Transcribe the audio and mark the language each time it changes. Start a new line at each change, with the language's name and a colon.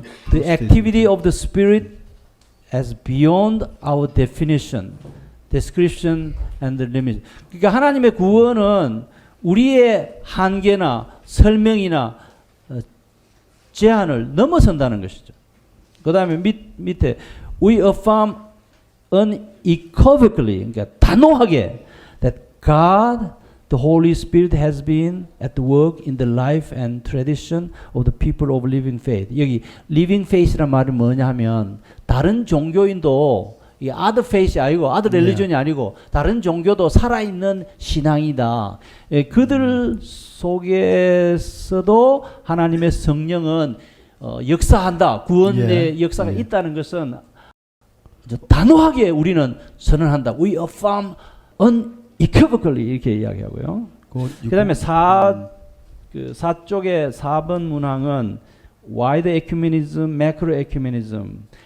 English: The activity of the Spirit as beyond our definition, description and the limit.
Korean: 그러니까 하나님의 구원은 우리의 한계나 설명이나 제한을 넘어선다는 것이죠. 그 다음에 밑에
English: we affirm unequivocally,
Korean: 그러니까 단호하게
English: that God, the Holy Spirit has been at work in the life and tradition of the people of living faith.
Korean: 여기 living faith란 말은 뭐냐 하면 다른 종교인도 이
English: other faith
Korean: 이 아니고
English: other religion
Korean: 이 아니고 다른 종교도 살아있는 신앙이다. 그들 속에서도 하나님의 성령은 역사한다. 구원의 역사가 있다는 것은 단호하게 우리는 선언한다.
English: We affirm unequivocally
Korean: 이렇게 이야기하고요. 그 다음에 4쪽의 4번 문항은
English: wide ecumenism, macro ecumenism.